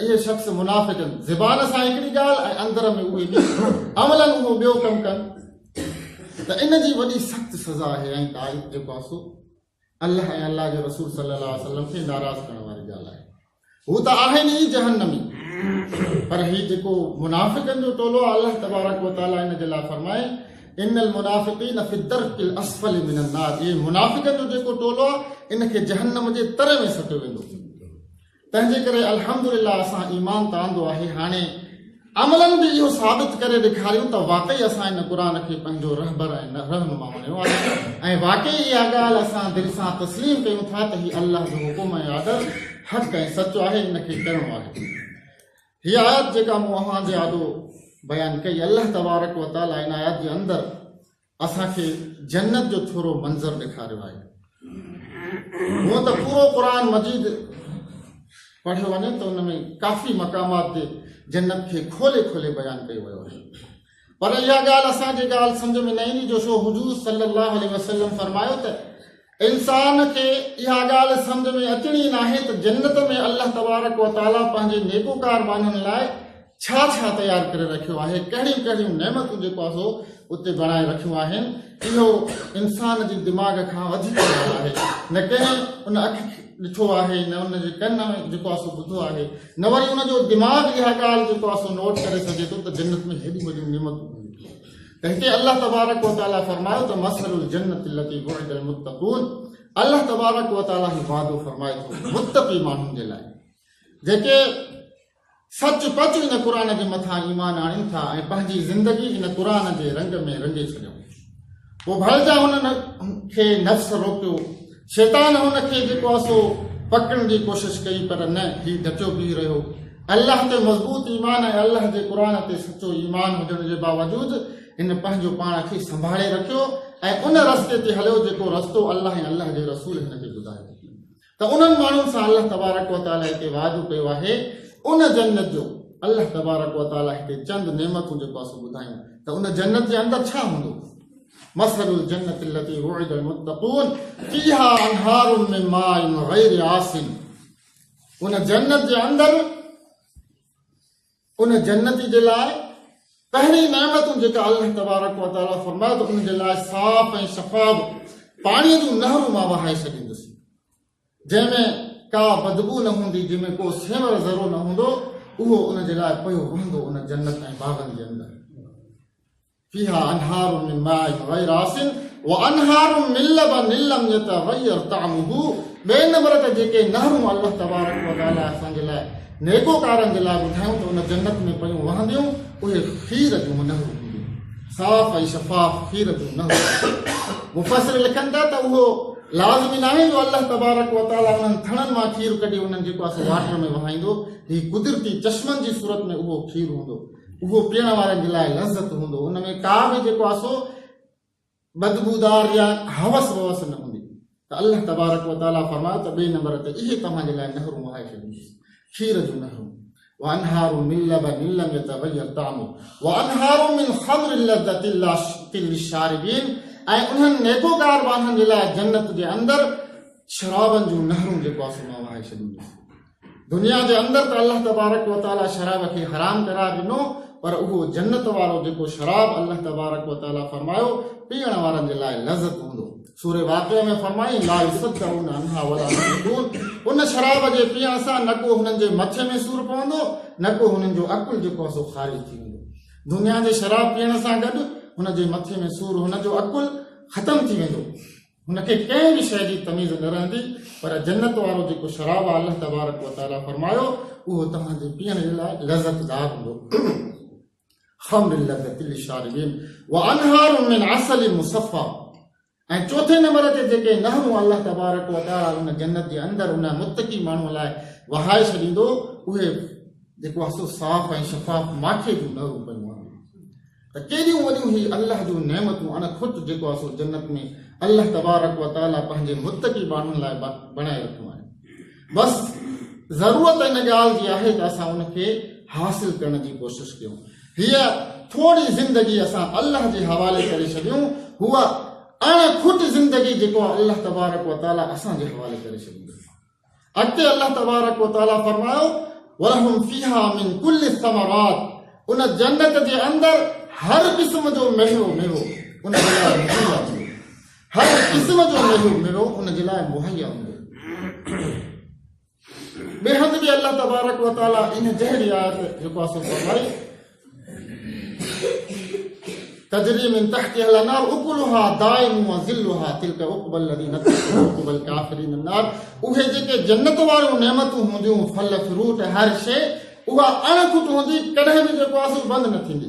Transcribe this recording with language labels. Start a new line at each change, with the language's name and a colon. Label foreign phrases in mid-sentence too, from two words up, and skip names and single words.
Sindhi: इहे शख़्स मुनाफ़िक़ आहिनि ज़बान सां हिकिड़ी ॻाल्हि ऐं अंदर में उहे अमलन उहो ॿियो कमु कनि त इन जी वॾी सख़्त सज़ा आहे ऐं तारीफ़ जेको आहे सो अल्लाह ऐं अल्लाह जे रसूल
Arabic: صلى الله عليه وسلم
Sindhi: खे नाराज़ करण वारी ॻाल्हि आहे हू त आहिनि ई जहन्नमी पर हीउ जेको मुनाफ़िक़नि जो टोलो आहे अल्लाह
Arabic: تبارك وتعالى
Sindhi: इन जे लाइ फरमाए
Arabic: إن المنافقين في الدرك الأسفل من النار
Sindhi: ये मुनाफ़िक़नि जो जेको टोलो आहे इनखे जहन्नम जे तरे में सटियो वेंदो तंहिंजे करे अल्हम्दुलिल्लाह असां ईमान त आंदो आहे हाणे अमलन बि इहो साबित करे ॾेखारियूं त वाक़ई असां इन क़ुरान खे पंहिंजो रहबर ऐं रहनुमा मञियो आहे ऐं वाक़ई इहा ॻाल्हि असां दिलि सां तस्लीम कयूं था त हीउ अल्लाह जो हुकुम ऐं आदर हक़ ऐं सचो आहे इनखे करिणो आहे हीअ आयत जेका मूं अव्हां जे आॾो बयानु कई अल्लाह
Arabic: تبارك وتعالى
Sindhi: इन आयत जे अंदरि असांखे जन्नत जो थोरो मंज़र ॾेखारियो आहे हूअं त पूरो क़ुरान मजीद पढ़ियो वञे त उन में काफ़ी मक़ामात ते जन्नत खे खोले खोले बयानु कयो वियो आहे पर इहा ॻाल्हि असांजे ॻाल्हि सम्झ में न ईंदी जो छो हुजूर
Arabic: صلى الله عليه وسلم
Sindhi: फरमायो त इंसान खे इहा ॻाल्हि सम्झ में अचणी न आहे त जन्नत में अल्लाह
Arabic: تبارك وتعالى
Sindhi: पंहिंजे नेकोकार माण्हुनि लाइ छा छा तयारु करे रखियो आहे कहिड़ियूं कहिड़ियूं नेमतूं जेको आहे सो उते बणाए रखियूं आहिनि इहो इंसान जे दिमाग़ खां वधीक आहे न कंहिं उन अखि ॾिठो आहे न उन जे कन में जेको आहे सो ॿुधो आहे न वरी उन जो दिमाग़ इहा ॻाल्हि जेको आहे सो नोट करे सघे थो त जन्नत में हेॾियूं वॾियूं नेमतूं त हिते अल्लाह
Arabic: تبارك وتعالى
Sindhi: फरमायो त
Arabic: مثل الجنة التي وعد المتقون
Sindhi: अल्लाह
Arabic: تبارك وتعالى
Sindhi: ही वादो फरमाए थो मुत्तक़ी माण्हुनि जे लाइ जेके सच पच इन क़ुरान जे मथां ईमान आणनि था ऐं पंहिंजी ज़िंदगी इन क़ुरान जे रंग में रंगे छॾियो पोइ भलजा हुननि खे नफ़्स रोकियो शैतान हुनखे जेको आहे सो पकड़ण जी कोशिशि कई पर न हीउ ढचो बीह रहियो अल्लाह ते मज़बूत ईमान ऐं अल्लाह जे क़ुरान ते सचो ईमान हुजण जे बावजूद हिन पंहिंजो पाण खे संभाले रखियो ऐं उन रस्ते ते हलियो जेको रस्तो अल्लाह ऐं अल्लाह जे रसूल हिनखे ॿुधायो त उन्हनि माण्हुनि सां अल्लाह
Arabic: تبارك وتعالى
Sindhi: हिते वादो कयो आहे उन जन्नत जो अल्लाह
Arabic: تبارك وتعالى
Sindhi: हिते चंद नेमतूं जेको आहे सो ॿुधायूं त उन जन्नत जे अंदरि छा हूंदो
Arabic: مثل الجنة التي وعد المتقون فيها أنهار من ماء غير آسن
Sindhi: उन जन्नत जे अंदरि उन जन्नती जे लाइ पहिरीं नेमतूं जेका अल्लाह
Arabic: تبارك وتعالى
Sindhi: फरमाए त उन जे लाइ साफ़ ऐं शफ़ाफ़ पाणीअ जूं नहरूं मां वहाए छॾींदुसि, जंहिंमें का बदबू न हूंदी, जंहिंमें को सेंवर ज़रो न हूंदो, उहो उन जे लाइ पियो वहंदो उन जन्नत ऐं बाग़नि जे अंदरि।
Arabic: فيها أنهار من ماء غير آسن وأنهار من لبن لم يتغير طعمه.
Sindhi: ॿिए नंबर ते जेके नहरूं अल्लाह
Arabic: تبارك وتعالى
Sindhi: असांजे लाइ नेकोकारनि जे लाइ ॿुधायूं त उन जन्नत में पियूं वहंदियूं, उहे खीर जूं नहरूं हूंदियूं, साफ़ ऐं शफ़ाफ़ खीर जूं नहरूं। मुफ़सिर लिखनि था त उहो लाज़मी नाहे जो अल्लाह
Arabic: تبارك وتعالى
Sindhi: उन्हनि थणनि मां खीर कढी उन्हनि जेको आहे वाटर में वहाईंदो। हीउ कुदरती चश्मनि जी सूरत में उहो खीर हूंदो, उहो पीअण वारनि जे लाइ लज़त हूंदो, उन में का बि जेको आहे सो बदबूदार या हवस ववस न हूंदी। त अल्लाह
Arabic: تبارك وتعالى
Sindhi: फरमायो त ॿिए नंबर ते इहे तव्हांजे लाइ नहरूं वहाए छॾींदुसि, खीर जूं नहरूं।
Arabic: وأنهار من لبن لم يتغير طعمه وأنهار من خمر لذة للشاربين.
Sindhi: ऐं उन्हनि नेकोकार माण्हुनि जे लाइ जन्नत जे अंदरि शराबनि जूं नहरूं जेको आहे सो मां वहाए छॾींदुसि। दुनिया जे अंदरि त अल्लाह
Arabic: تبارك وتعالى
Sindhi: शराब खे हराम करार ॾिनो, पर उहो जन्नत वारो जेको शराब अल्लाह
Arabic: تبارك وتعالى
Sindhi: फरमायो पीअण वारनि जे लाइ लज़त हूंदो।
Arabic: सूरे वाक़िअ में फरमाई لا يصدعون عنها ولا ينزفون.
Sindhi: उन शराब जे पीअण सां न को हुननि जे मथे में सूर पवंदो, न को हुननि जो अकुल जेको आहे सो ख़ारिज थी वेंदो। दुनिया जे शराब पीअण सां गॾु हुन जे मथे में सूर, हुन जो अकुल ख़तम थी वेंदो, हुनखे कंहिं बि शइ जी तमीज़ न रहंदी। पर जन्नत वारो जेको शराब आहे अल्लाह
Arabic: تبارك وتعالى
Sindhi: फरमायो उहो तव्हांजे पीअण जे लाइ लज़तदार हूंदो।
Arabic: خمر لذة للشاربين وأنهار من عسل مصفى.
Sindhi: ऐं चौथे नंबर ते जेके नहरूं अल्लाह
Arabic: تبارك وتعالى
Sindhi: उन जन्नत जे अंदरि उन मुत्तकी माण्हूअ लाइ वहाए छॾींदो, उहे जेको आहे सो साफ़ ऐं शफ़ाफ़ माखे जूं नहरूं पियूं आहिनि। त केॾियूं वॾियूं ही अल्लाह जूं नेमतूं अनखुट जेको आहे सो जन्नत में अल्लाह
Arabic: تبارك وتعالى
Sindhi: पंहिंजे मुत्तकी माण्हुनि लाइ बणाए रखियूं आहिनि। बसि ज़रूरत इन ॻाल्हि जी आहे त असां उनखे हासिल करण जी कोशिशि कयूं। हीअ थोरी ज़िंदगी असां अल्लाह जे हवाले करे छॾियूं, हूअ अणखुट ज़िंदगी जेको आहे अल्लाह
Arabic: تبارك وتعالى
Sindhi: असांजे हवाले करे छॾींदो। अॻिते अल्लाह
Arabic: تبارك وتعالى
Sindhi: फरमायो
Arabic: ولهم فيها من كل الثمرات.
Sindhi: उन जन्नत जे अंदरि हर क़िस्म जो मेवो उन जे लाइ मुहैया हूंदो, हर क़िस्म जो मेवो उन जे लाइ मुहैया हूंदो।
Arabic: ॿिए हंधि बि अल्लाह तबारक व तआला इन जहिड़ी आयत जेको आहे सो फरमाई تجري من تحتها الأنهار أكلها دائم وظلها تلك عقبى الذين اتقوا وعقبى الكافرين النار.
Sindhi: उहे जेके जन्नत वारियूं नेमतूं हूंदियूं, फल फ्रूट हर शइ, उहा अणखुट हूंदी, कॾहिं बि जेको आहे सो बंदि न थींदी।